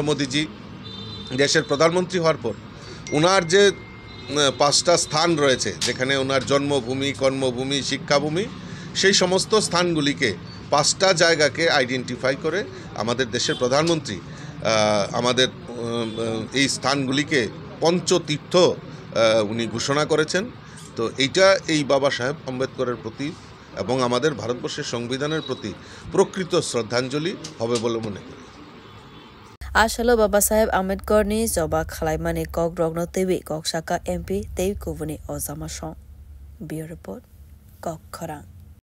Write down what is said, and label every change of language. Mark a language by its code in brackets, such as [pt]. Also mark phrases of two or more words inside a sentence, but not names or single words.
[bn] মোদীজি দেশের প্রধানমন্ত্রী হওয়ার পর ওনার যে 5টা স্থান রয়েছে যেখানে ওনার জন্মভূমি কর্মভূমি শিক্ষাভূমি সেই সমস্ত স্থানগুলিকে 5টা জায়গাকে আইডেন্টিফাই করে আমাদের দেশের প্রধানমন্ত্রী আমাদের এই স্থানগুলিকে পঞ্চতীর্থ উনি ঘোষণা করেছেন তো এইটা এই বাবা সাহেব আম্বেদকরের প্রতি এবং আমাদের ভারতবর্ষের সংবিধানের প্রতি প্রকৃত শ্রদ্ধাঞ্জলি হবে বলে মনে করি [trk] Ashalo Baba Saheb Ambedkar ni joba khalaimani kok rogno tewi kok saka MP tewi kubuni ozama song. [en] Bureau report [trk] kok khorang.